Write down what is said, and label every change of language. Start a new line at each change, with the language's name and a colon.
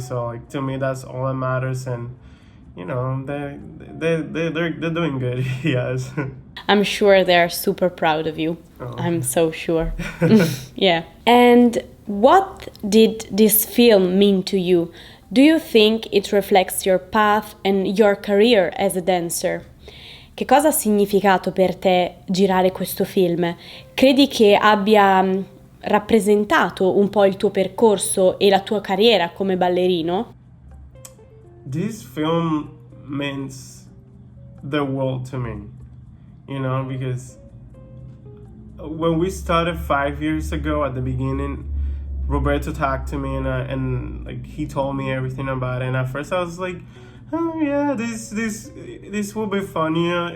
English: So like to me, that's all that matters. And you know, they're doing good. Yes. I'm sure they're super proud of you. Oh. I'm so sure. Yeah. And what did this film mean to you? Do you think it reflects your path and your career as a dancer?
Italian: Che cosa ha significato per te girare questo film? Credi che abbia rappresentato un po' il tuo percorso e la tua carriera come ballerino?
English: This film means the world to me, you know, because when we started 5 years ago at the beginning, Roberto talked to me and like he told me everything about it. And at first I was like, oh yeah, this will be fun, you know.